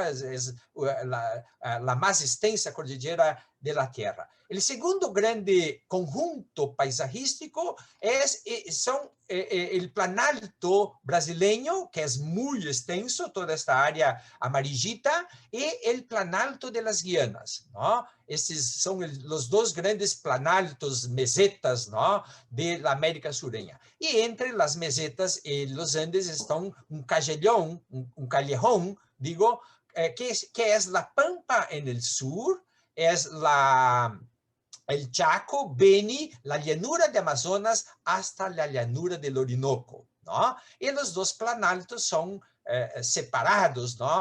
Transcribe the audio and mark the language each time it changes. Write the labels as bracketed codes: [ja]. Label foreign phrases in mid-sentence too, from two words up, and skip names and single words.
[es] Es la más extensa cordillera de la Tierra. El segundo grande conjunto paisajístico son el planalto brasileño, que es muy extenso, toda esta área amarillita, y el planalto de las Guianas, ¿no? [pt] Esses são os dois grandes planaltos, [es] mesetas, ¿no? De la América Sureña. [pt] E entre as mesetas e os Andes estão um callejón, digo, [es] que es la Pampa en el sur, es el Chaco, Beni, la llanura de Amazonas hasta la llanura del Orinoco, ¿no? Y los dos planaltos son separados, ¿no?